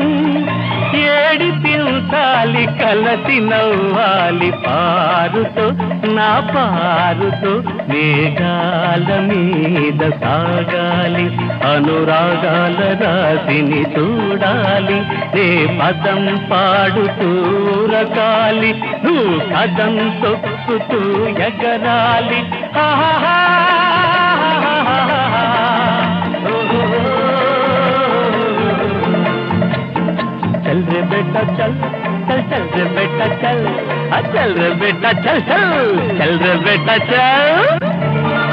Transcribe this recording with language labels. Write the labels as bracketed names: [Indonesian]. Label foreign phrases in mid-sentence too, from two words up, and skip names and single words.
[Telugu] ఏడిపించాలి కలసి నవ్వాలి పారుతో నా పారుతో మేఘాల మీద సాగాలి అనురాగాల రాశిని చూడాలి నే పదం పాడుతూ రకాలి నువ్వు కదం తొక్కుతూ ఎగరాలి ఆహా [Hindi] चल रे बेटा चल चल चल रे बेटा चल चल रे बेटा चल चल चल रे बेटा चल